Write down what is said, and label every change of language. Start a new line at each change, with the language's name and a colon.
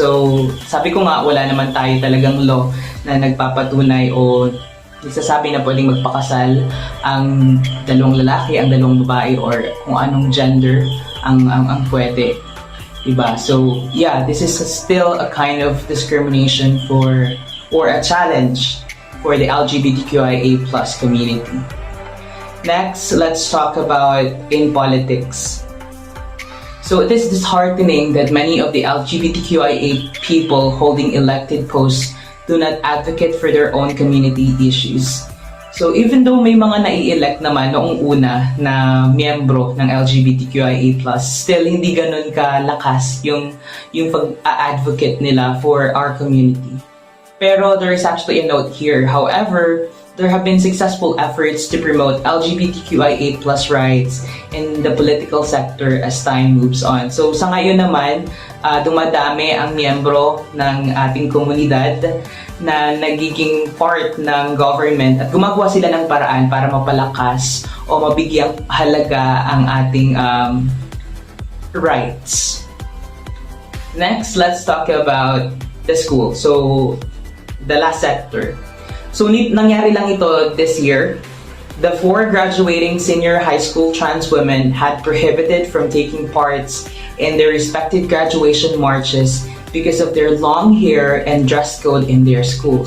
Filipino: So, sabi ko nga, wala naman tayo talagang law na nagpapatunay o nagsasabi na pwedeng magpakasal ang dalawang lalaki, ang dalawang babae, or kung anong gender ang pwede. Diba?
English: So, yeah, this is still a kind of discrimination or a challenge for the LGBTQIA+ community. Next, let's talk about in politics. So it is disheartening that many of the LGBTQIA people holding elected posts do not advocate for their own community issues. So even though
Filipino: may mga nai-elect naman noong una na miyembro ng LGBTQIA+, still hindi ganun kalakas yung pag-advocate nila
English: for our community. Pero there is actually a note here. However, there have been successful efforts to promote LGBTQIA+ rights in the political sector as time moves on.
Filipino: So sa ngayon naman, dumadami ang miyembro ng ating komunidad na nagiging part ng government at gumagawa sila ng paraan para mapalakas o mabigyang halaga ang ating rights.
English: Next, let's talk about the school. So, the last sector. So,
Filipino: nangyari lang ito
English: this year. The 4 graduating senior high school trans women had prohibited from taking parts in their respective graduation marches because of their long hair and dress code in their school.